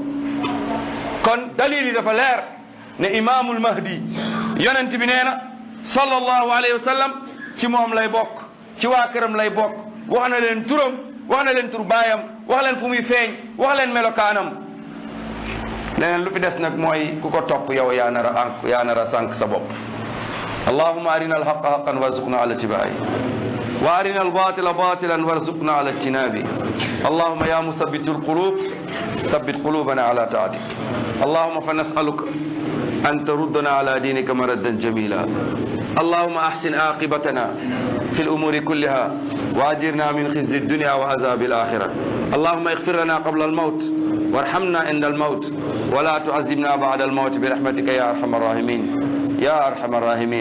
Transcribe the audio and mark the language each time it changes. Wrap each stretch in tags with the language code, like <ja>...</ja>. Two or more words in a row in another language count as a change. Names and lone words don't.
<wo>kon dalil yi dafa leer ne imaamul mahdi yonent bi nee na</wo> <ar>صلى الله عليه وسلم</ar> <wo>ci moom lay bokk ci waa këram lay bokk wax na leen turam wax na leen tur baayam wax leen fu muy feeñ wax leen melokaanam. leneen lu fi des nag mooy ku ko topp yow yaa nar a sànq sa bopp.</wo> <ar>اللهم أرنا الحق حقا وارزقنا اتباعه وأرنا الباطل باطلا وارزقنا اجتنابه. اللهم يا مثبت القلوب ثبت قلوبنا على طاعتك. اللهم فنسألك أن تردنا على دينك مردا جميلا. اللهم أحسن عاقبتنا في الأمور كلها وأجرنا من خزي الدنيا وعذاب الآخرة. اللهم اغفر لنا قبل الموت وارحمنا عند الموت ولا تعذبنا بعد الموت برحمتك يا أرحم الراحمين يا أرحم الراحمين.</ar>